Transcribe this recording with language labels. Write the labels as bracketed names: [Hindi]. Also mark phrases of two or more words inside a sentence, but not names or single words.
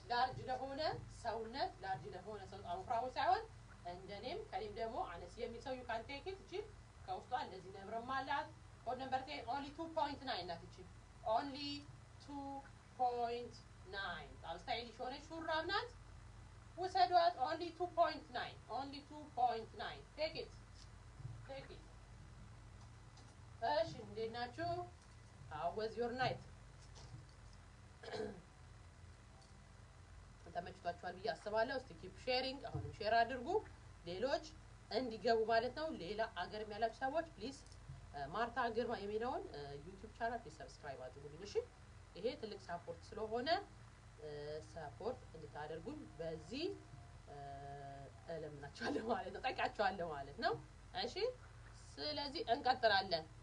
[Amharic] ላርጅ ለሆነ ሰውነት በጣም ወፍራም ሳይሆን እንደኔም ከኔም ደግሞ አነስ የሚል ሰው [English] you can take it። [Amharic] እቺ ከውስጧ እንደዚህ ነብረም አላት። [English] code number [Amharic] 10 ኦንሊ 2.9 ናት። እቺ ኦንሊ 2.9 በጣም ስታይሊሽ የሆነች ሹራብ ናት። ውሰዷት። ኦንሊ 2.9 [English] take it። take it [Amharic] እሺ እንዴት ናችሁ [English] how was your night [Amharic] ተመችቷችኋል ብዬ አስባለሁ እስቲ keep sharing አሁንም ሼር አድርጉ ሌሎች እንዲገቡ ማለት ነው ሌላ አገርም ያላችሁ ሰዎች ፕሊዝ ማርታ ግርማ የሚለውን [English] YouTube channel please subscribe [Amharic] አድርጉልኝ እሺ ይሄ ትልቅ ሳፖርት ስለሆነ ሳፖርት እንድታደርጉኝ በዚህ እለምናችኋለሁ ማለት ነው ጠይቃችኋለሁ ማለት ነው እሺ ስለዚህ እንቀጥላለን